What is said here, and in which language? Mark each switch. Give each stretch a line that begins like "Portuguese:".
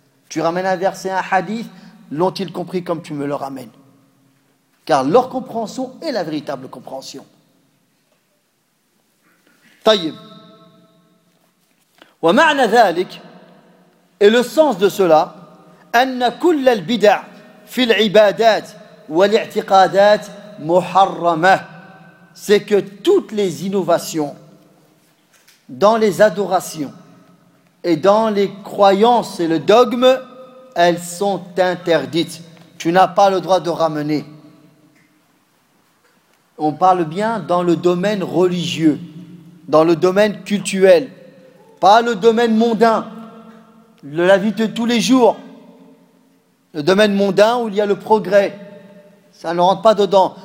French: Tu ramènes un verset, un hadith, l'ont-ils compris comme tu me le ramènes ? Car leur compréhension est la véritable compréhension.
Arabic: طيب. ومعنى ذلك
French: et le sens de cela
Arabic: أن كل البدع في العبادات والاعتقادات محرمة
French: c'est que toutes les innovations dans les adorations et dans les croyances et le dogme elles sont interdites. Tu n'as pas le droit de ramener. On parle bien dans le domaine religieux, dans le domaine cultuel, pas le domaine mondain, la vie de tous les jours, le domaine mondain où il y a le progrès, ça ne rentre pas dedans.